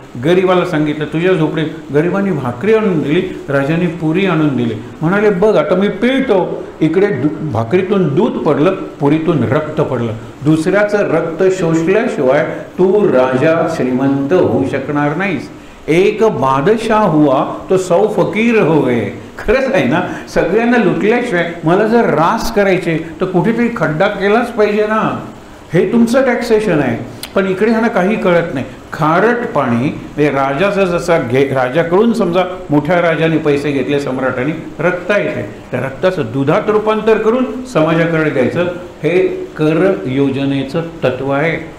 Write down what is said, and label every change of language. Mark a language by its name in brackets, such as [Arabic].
[Marathi] गरिबाला सांगितलं तुझ्या झोपडीत. गरिबांनी भाकरी आणून दिली, राजाने पुरी आणून दिली. म्हणाले बघ आता मी पिळतो, इकडे भाकरीतून दूध पडलं, पुरीतून रक्त पडलं. दुसऱ्याचं रक्त शोषल्याशिवाय तू राजा श्रीमंत होऊ शकणार नाहीस. [Hindi] एक बादशाह हुआ तो 100 फकीर हो गए. [Marathi] खरंच आहे ना, सगळ्यांना लुटल्याशिवाय मला जर रास करायचे तर कुठेतरी खड्डा केलाच पाहिजे ना. हे तुमचं टॅक्सेशन आहे. पण इकडे ह्यांना काही कळत नाही. खारट पाणी हे राजाचं जसं राजाकडून समजा मोठ्या राजाने पैसे घेतले सम्राटाने, रक्त आहे, त्या रक्ताचं दुधात रूपांतर करून समाजाकडे द्यायचं, हे कर योजनेचं तत्व आहे.